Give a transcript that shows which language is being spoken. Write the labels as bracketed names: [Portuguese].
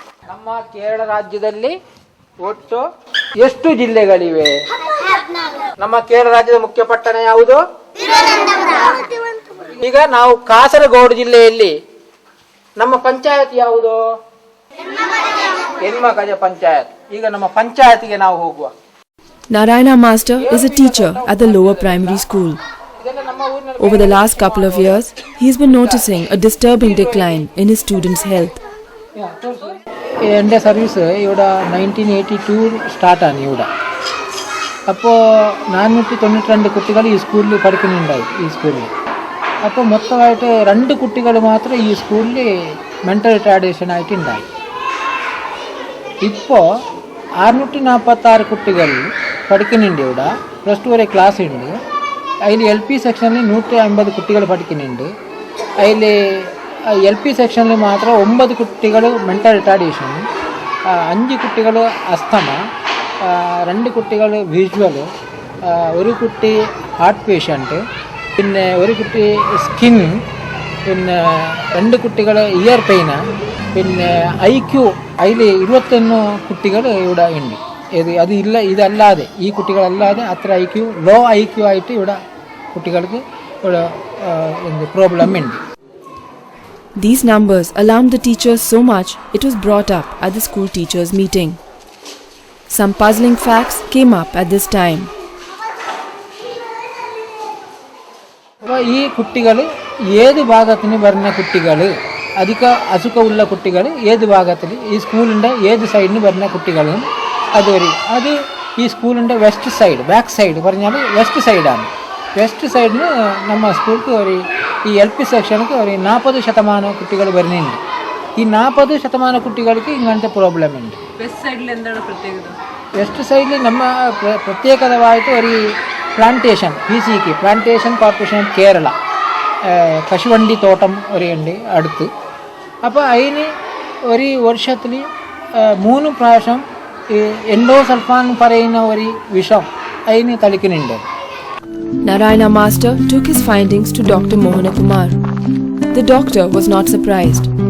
[Kannada] ನಮ್ಮ ಕೇರಳ ರಾಜ್ಯದಲ್ಲಿ ಒಟ್ಟು ಎಷ್ಟು ಜಿಲ್ಲೆಗಳಿವೆ? ನಮ್ಮ ಕೇರಳ ರಾಜ್ಯದ ಮುಖ್ಯ ಪಟ್ಟಣ ಯಾವುದು? ಈಗ ನಾವು ಕಾಸರಗೋಡು ಜಿಲ್ಲೆಯಲ್ಲಿ ನಮ್ಮ ಪಂಚಾಯತ್ ಯಾವುದು? ಹೆಣ್ಮಕಜ ಪಂಚಾಯತ್. ಈಗ ನಮ್ಮ ಪಂಚಾಯತ್ಗೆ ನಾವು ಹೋಗುವ. [English] Narayana Master is a teacher at the lower primary school. Over the last couple of years, he's been noticing a disturbing decline in his students' health. [Malayalam] എൻ്റെ സർവീസ് ഇവിടെ 1982 സ്റ്റാർട്ടാണ് ഇവിടെ. അപ്പോൾ 492 കുട്ടികൾ ഈ സ്കൂളിൽ പഠിക്കുന്നുണ്ടായി. ഈ സ്കൂളിൽ അപ്പോൾ മൊത്തമായിട്ട് 2 കുട്ടികൾ മാത്രം ഈ സ്കൂളിൽ മെൻ്റൽ റിട്ടാർഡേഷൻ ആയിട്ടുണ്ടായി. ഇപ്പോൾ 646 കുട്ടികൾ പഠിക്കുന്നുണ്ട് ഇവിടെ. +2 വരെ ക്ലാസ് ഉണ്ട്. അതിൽ LP സെക്ഷനിൽ 150 കുട്ടികൾ പഠിക്കുന്നുണ്ട്. അതിൽ LP സെക്ഷനിൽ മാത്രം 9 കുട്ടികൾ മെൻ്റൽ റിട്ടാർഡേഷൻ, 5 കുട്ടികൾ അസ്തമ, 2 കുട്ടികൾ വിഷ്വൽ, 1 കുട്ടി ഹാർട്ട് പേഷ്യൻറ്റ്, പിന്നെ 1 കുട്ടി സ്കിൻ, പിന്നെ 2 കുട്ടികൾ ഇയർ പെയിന്, പിന്നെ IQ അതിൽ 21 കുട്ടികൾ ഇവിടെ ഉണ്ട്. അത് ഇല്ല, ഇതല്ലാതെ ഈ കുട്ടികളല്ലാതെ അത്ര IQ ലോ IQ ആയിട്ട് ഇവിടെ കുട്ടികൾക്ക് ഇവിടെ പ്രോബ്ലം ഉണ്ട്. [English] These numbers alarmed the teachers so much it was brought up at the school teachers' meeting. Some puzzling facts came up at this time. [Malayalam] അപ്പോൾ ഈ കുട്ടികൾ ഏത് ഭാഗത്തിന് വരുന്ന കുട്ടികൾ, അധിക അസുഖമുള്ള കുട്ടികൾ ഏത് ഭാഗത്തിൽ ഈ സ്കൂളിൻ്റെ ഏത് സൈഡിന് വരുന്ന കുട്ടികളും അത് ഈ സ്കൂളിൻ്റെ വെസ്റ്റ് സൈഡ്, ബാക്ക് സൈഡ് പറഞ്ഞാൽ വെസ്റ്റ് സൈഡാണ്. വെസ്റ്റ് സൈഡിന് [Kannada] ನಮ್ಮ [Malayalam] സ്കൂൾക്ക് ഈ LP സെക്ഷനുക്ക് 40% കുട്ടികൾ വരുന്നുണ്ട്. ഈ 40% കുട്ടികൾക്ക് ഇങ്ങനത്തെ പ്രോബ്ലം ഉണ്ട്. വെസ്റ്റ് സൈഡിൽ എന്താണ് പ്രത്യേകത? വെസ്റ്റ് സൈഡിൽ നമ്മ പ്രത്യേകതമായിട്ട് plantation, PCK plantation corporation of Kerala കശുവണ്ടി തോട്ടം ഉണ്ട് അടുത്ത്. അപ്പോൾ അതിന് ഒരു വർഷത്തിൽ 3 പ്രാവശ്യം എൻഡോസൾഫാൻ പറയുന്ന ഒരു വിഷം അതിന് തളിക്കുന്നുണ്ട്. [English] Narayana Master took his findings to Dr. Mohana Kumar. The doctor was not surprised.